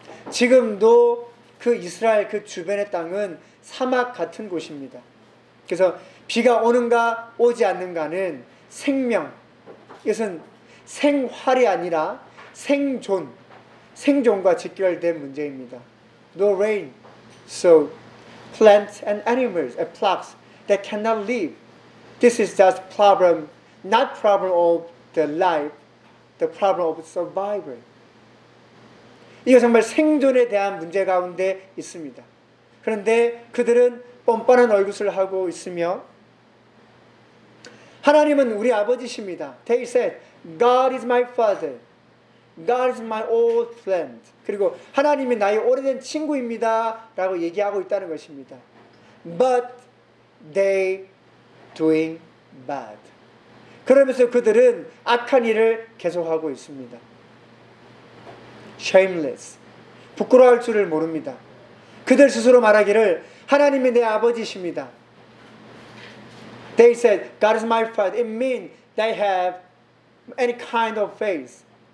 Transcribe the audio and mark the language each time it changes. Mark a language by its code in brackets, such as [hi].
[ko] 지금도 그 이스라엘 그 주변의 땅은 사막 같은 곳입니다. 그래서 비가 오는가 오지 않는가는 생명, 이것은 생활이 아니라 생존, 생존과 직결된 문제입니다. [en] No rain, so plants and animals and flocks that cannot live. This is just problem, not problem of the life, the problem of survival. [ko] 이거 정말 생존에 대한 문제 가운데 있습니다. 그런데 그들은 뻔뻔한 얼굴을 하고 있으며 하나님은 우리 아버지십니다. [en] They said, God is my father. God is my old friend. [ko] 그리고 하나님이 나의 오래된 친구입니다 라고 얘기하고 있다는 것입니다. [en] But they doing bad. [ko] 그러면서 그들은 악한 일을 계속하고 있습니다. [en] Shameless. [ko] 부끄러워할 줄을 모릅니다. 그들 스스로 말하기를 하나님이 내 아버지십니다. [en] They said, God is my friend. It means they have any kind of faith.